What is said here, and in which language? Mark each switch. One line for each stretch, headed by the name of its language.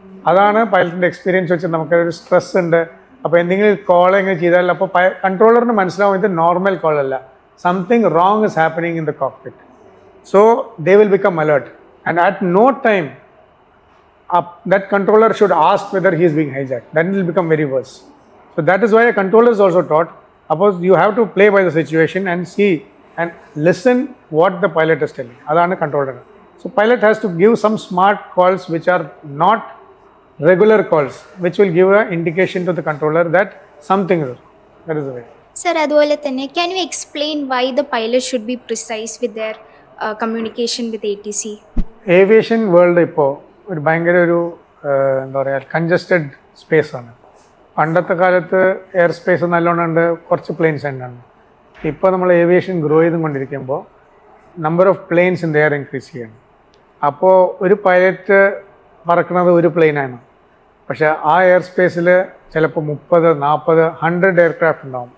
Malayalam: അതാണ് പൈലറ്റിൻ്റെ എക്സ്പീരിയൻസ് വെച്ച് നമുക്കൊരു സ്ട്രെസ് ഉണ്ട്. അപ്പോൾ എന്തെങ്കിലും കോൾ എങ്ങനെ ചെയ്താൽ അപ്പോൾ കൺട്രോളറിന് മനസ്സിലാവും ഇത് നോർമൽ കോൾ അല്ല,
English: Something wrong is happening in the cockpit. So they will become alert and at no time that controller should ask whether he is being hijacked. Then it will become very worse. So that is why a controller is also taught. Suppose you have to play by the situation and see and listen what the pilot is telling. Adana controller. So pilot has to give some smart calls which are not regular calls, which will give an indication to the controller that something is wrong. That is the way. Sir,
Malayalam: അതുപോലെ തന്നെ
English: can you explain why the pilot should be precise with their communication with ATC? Aviation world
Malayalam: ഇപ്പോൾ ഒരു ഭയങ്കര ഒരു എന്താ പറയുക congested സ്പേസാണ്. പണ്ടത്തെ കാലത്ത് എയർ സ്പേസ് നല്ലോണം ഉണ്ട്, കുറച്ച് പ്ലെയിൻസ് ഉണ്ടാണ്. ഇപ്പോൾ നമ്മൾ ഏവിയേഷൻ ഗ്രോ ചെയ്തുകൊണ്ടിരിക്കുമ്പോൾ
English: number of planes in the air increase
Malayalam: ചെയ്യണം. അപ്പോൾ ഒരു പൈലറ്റ് പറക്കുന്നത് ഒരു പ്ലെയിനാണ്, പക്ഷേ ആ എയർ സ്പേസിൽ ചിലപ്പോൾ 30, 40, 100 എയർക്രാഫ്റ്റ് ഉണ്ടാവും.